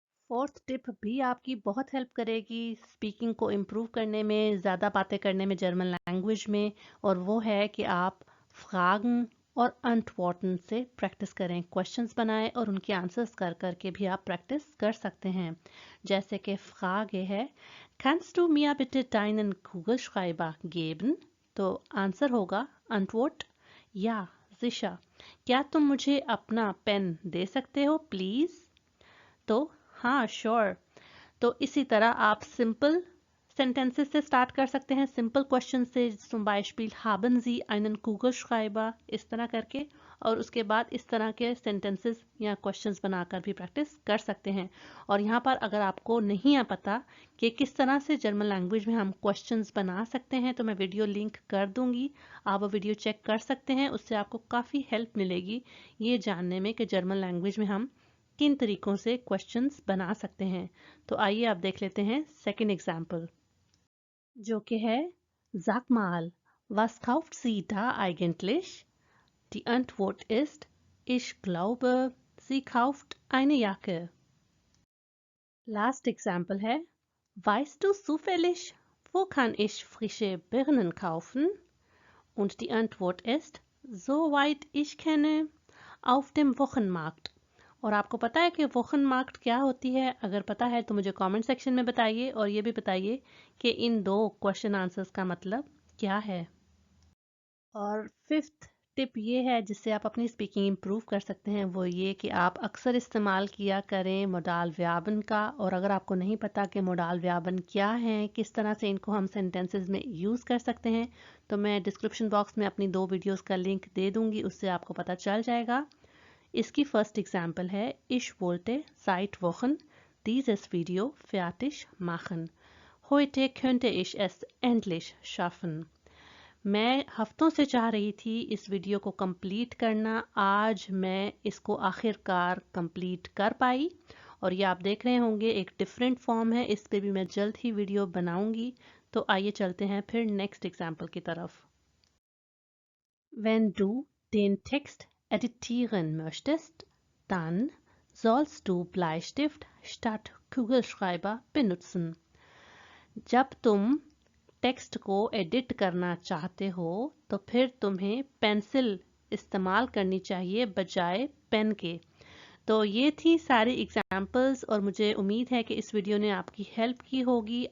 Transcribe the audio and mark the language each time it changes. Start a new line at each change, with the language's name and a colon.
Hindi: Fourth tip भी आपकी बहुत हेल्प करेगी स्पीकिंग को इम्प्रूव करने में, ज़्यादा बातें करने में जर्मन लैंग्वेज में, और वो है कि आप फ्रागन और अंटवर्टन से प्रैक्टिस करें। क्वेश्चंस बनाएं और उनके आंसर्स कर करके भी आप प्रैक्टिस कर सकते हैं। जैसे कि फ्रागे है
German: Kannst du mir bitte deinen Kugelschreiber geben?
Hindi: तो आंसर होगा Antwort या sicher, क्या तुम मुझे अपना पेन दे सकते हो प्लीज। तो हाँ श्योर, तो इसी तरह आप सिंपल सेंटेंसेस से स्टार्ट कर सकते हैं, सिंपल क्वेश्चन से,
German: zum Beispiel haben Sie einen Kugelschreiber,
Hindi: इस तरह करके, और उसके बाद इस तरह के सेंटेंसेस या क्वेश्चंस बनाकर भी प्रैक्टिस कर सकते हैं। और यहाँ पर अगर आपको नहीं है पता कि किस तरह से जर्मन लैंग्वेज में हम क्वेश्चंस बना सकते हैं, तो मैं वीडियो लिंक कर दूंगी, आप वो वीडियो चेक कर सकते हैं। उससे आपको काफ़ी हेल्प मिलेगी ये जानने में कि जर्मन लैंग्वेज में हम किन तरीकों से क्वेश्चंस बना सकते हैं। तो आइए आप देख लेते हैं सेकेंड एग्जाम्पल, जो कि है
German: Sag mal, was kauft sie da eigentlich? Die Antwort ist, ich glaube, sie kauft eine Jacke.
English: Last example
German: है, weißt du zufällig, wo kann ich frische Birnen kaufen? Und die Antwort ist, soweit ich kenne, auf dem Wochenmarkt.
Hindi: और आपको पता है कि वोखनमार्क्ट क्या होती है? अगर पता है तो मुझे कमेंट सेक्शन में बताइए, और ये भी बताइए कि इन दो क्वेश्चन आंसर्स का मतलब क्या है। और फिफ्थ टिप ये है जिससे आप अपनी स्पीकिंग इम्प्रूव कर सकते हैं, वो ये कि आप अक्सर इस्तेमाल किया करें मोडाल व्यापन का। और अगर आपको नहीं पता कि मोडाल व्यापन क्या है, किस तरह से इनको हम सेंटेंसेस में यूज़ कर सकते हैं, तो मैं डिस्क्रिप्शन बॉक्स में अपनी 2 वीडियोस का लिंक दे दूंगी, उससे आपको पता चल जाएगा। इसकी फर्स्ट एग्जाम्पल है,
German: Ich wollte seit Wochen dieses Video fertig machen. Heute könnte ich es endlich schaffen.
Hindi: मैं हफ्तों से चाह रही थी इस वीडियो को कंप्लीट करना, आज मैं इसको आखिरकार कंप्लीट कर पाई। और ये आप देख रहे होंगे एक डिफरेंट फॉर्म है, इस पे भी मैं जल्द ही वीडियो बनाऊंगी। तो आइए चलते हैं फिर नेक्स्ट एग्जाम्पल की तरफ।
German: Wenn du den Text editieren möchtest, dann sollst du Bleistift statt Kugelschreiber benutzen.
Hindi: जब तुम टेक्स्ट को एडिट करना चाहते हो तो फिर तुम्हें पेंसिल इस्तेमाल करनी चाहिए बजाय पेन के। तो ये थी सारी एग्जाम्पल्स, और मुझे उम्मीद है कि इस वीडियो ने आपकी हेल्प की होगी।